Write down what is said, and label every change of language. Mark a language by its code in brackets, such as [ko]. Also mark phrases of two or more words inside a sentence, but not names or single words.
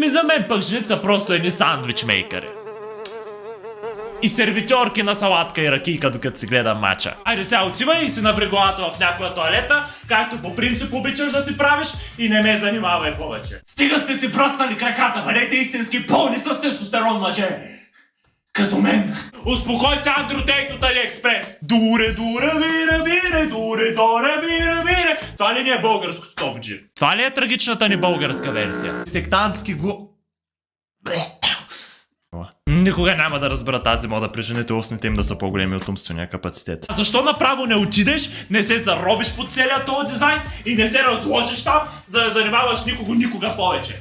[bg] За мен пък жените са просто едни сандвичмейкъри. И сервитьорки на салатка и ракийка, докато си гледам мача. Айде сега отивай и си наври главата в някоя тоалетна, както по принцип обичаш да си правиш, и не ме занимавай повече. Стига сте си бръснали краката, бъдете истински пълни с тестостерон мъже. Като мен. Успокой се, Андротейт от Алиекспрес. Дуре, дуре, вире, вире, дуре, доре, вире, вире. Това ли не е българско стопджи? Това ли е трагичната ни българска версия? Сектантски Никога няма да разбера тази мода при жените устните им да са по-големи от умствения капацитет. А защо направо не отидеш, не се заровиш по целия този дизайн и не се разложиш там, за да занимаваш никога повече?